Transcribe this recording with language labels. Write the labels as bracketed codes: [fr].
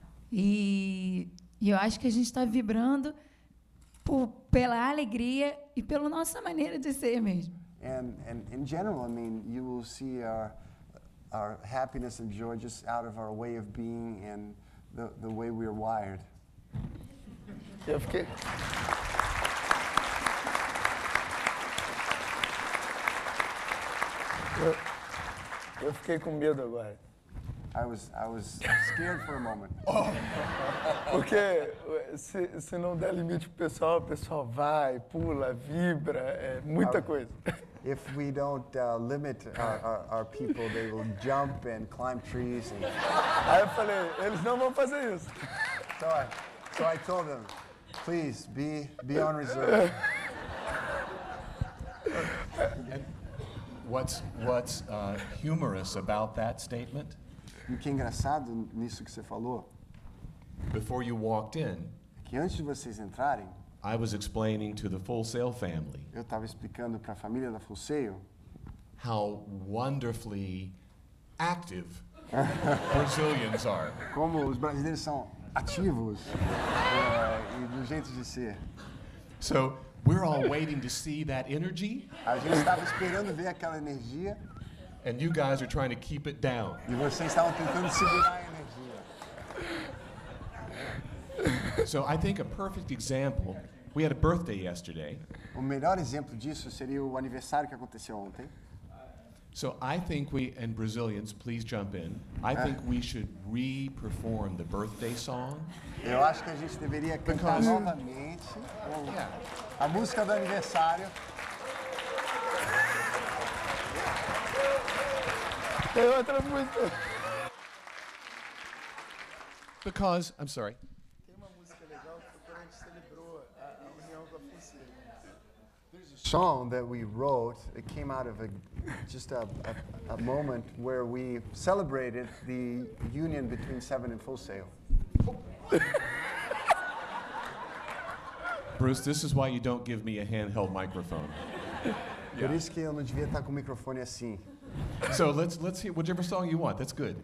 [pt] E eu acho que a gente está vibrando pela alegria e pela nossa maneira de ser mesmo. [en] And in general, I mean, you will see our happiness and joy just out of our way of being and the way we are wired. [pt] Eu fiquei... Eu fiquei com medo agora. [en] I was scared for a moment. [pt] Porque se não der limite pro pessoal, o pessoal vai, pula, vibra, é muita coisa. [en] If we don't limit our people, they will jump and climb trees. [pt] Aí eu falei, eles não vão fazer isso. [en] So I told them, please be on reserve. And what's humorous about that statement? [pt] E o que é engraçado nisso que você falou, [en] Before you walked in, [pt] é que antes de vocês entrarem, [en] I was explaining to the Full Sail family [pt] eu estava explicando para a família da Full Sail [en] how wonderfully active Brazilians are. [pt] como os brasileiros são ativos e do jeito de ser. [en] So we're all waiting to see that energy, [pt] A gente estava esperando ver aquela energia [en] and you guys are trying to keep it down. [pt] e vocês estavam tentando segurar a energia. [en] So I think a perfect example, we had a birthday yesterday, [pt] O melhor exemplo disso seria o aniversário que aconteceu ontem. [en] so I think and Brazilians, please jump in, I think we should re-perform the birthday song. [pt] Eu acho que a gente deveria cantar [en] Because- [pt] novamente a música do aniversário. Tem outra música. [en] Because, I'm sorry, [pt] Tem uma música legal que foi quando a gente celebrou a união com a Full [en] Song that we wrote, it came out of just a moment where we celebrated the union between Seven and Full Sail. Bruce, this is why you don't give me a handheld microphone. [pt] Por isso que eu não devia estar com o microfone assim. [en] So let's hear whichever song you want, that's good.